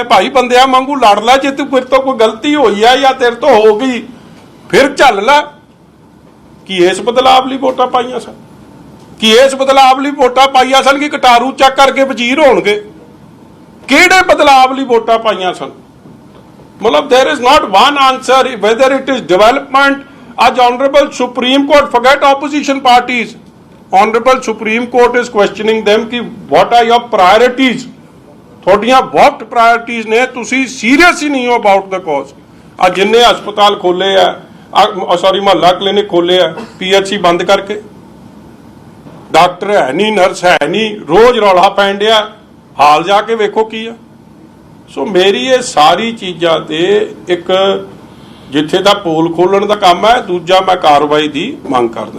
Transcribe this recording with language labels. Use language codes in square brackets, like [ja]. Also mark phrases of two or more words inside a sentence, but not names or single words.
[pa] ਭਾਈ ਬੰਦਿਆਂ ਵਾਂਗੂ ਲੜ ਲੈ, ਜੇ ਤੂੰ ਫਿਰ ਤੋਂ ਕੋਈ ਗਲਤੀ ਹੋਈ ਆ ਜਾਂ ਤੇਰੇ ਤੋਂ ਹੋ ਗਈ ਫਿਰ ਝੱਲ ਲੈ। ਕਿ ਇਸ ਬਦਲਾਵ ਲਈ ਵੋਟਾਂ ਪਾਈਆਂ ਸਨ, ਕਿ ਇਸ ਬਦਲਾਵ ਲਈ ਵੋਟਾਂ ਪਾਈਆਂ ਸਨ ਕਿ ਕਟਾਰੂ ਚੱਕ ਕਰਕੇ ਵਜ਼ੀਰ ਹੋਣਗੇ? ਕਿਹੜੇ ਬਦਲਾਵ ਲਈ ਵੋਟਾਂ ਪਾਈਆਂ ਸਨ? [en] ਮਤਲਬ there is not one answer whether it is development. ਅੱਜ Honorable Supreme Court, forget opposition parties, Honorable Supreme Court is questioning them कि what are your priorities? [pa] ਤੁਹਾਡੀਆਂ [en] what priorities [pa] ਨੇ? ਤੁਸੀਂ ਸੀਰੀਅਸ ਹੀ ਨਹੀਂ ਹੋ [en] about the cause। [pa] ਅੱਜ ਜਿੰਨੇ ਹਸਪਤਾਲ ਖੋਲੇ ਆ, ਸੌਰੀ ਮੁਹੱਲਾ ਕਲੀਨਿਕ ਖੋਲੇ ਆ, PHC ਬੰਦ ਕਰਕੇ, ਡਾਕਟਰ ਹੈ ਨਹੀਂ, ਨਰਸ ਹੈ ਨਹੀਂ, ਰੋਜ਼ ਰੌਲਾ ਪੈਣ ਡਿਆ, ਹਾਲ ਜਾ ਕੇ ਵੇਖੋ ਕੀ ਆ। ਸੋ ਮੇਰੀ ਇਹ ਸਾਰੀ ਚੀਜ਼ਾਂ ਤੇ ਇੱਕ ਜਿੱਥੇ ਦਾ ਪੋਲ ਖੋਲਣ ਦਾ ਕੰਮ ਹੈ, ਦੂਜਾ ਮੈਂ ਕਾਰਵਾਈ ਦੀ ਮੰਗ ਕਰਦਾ।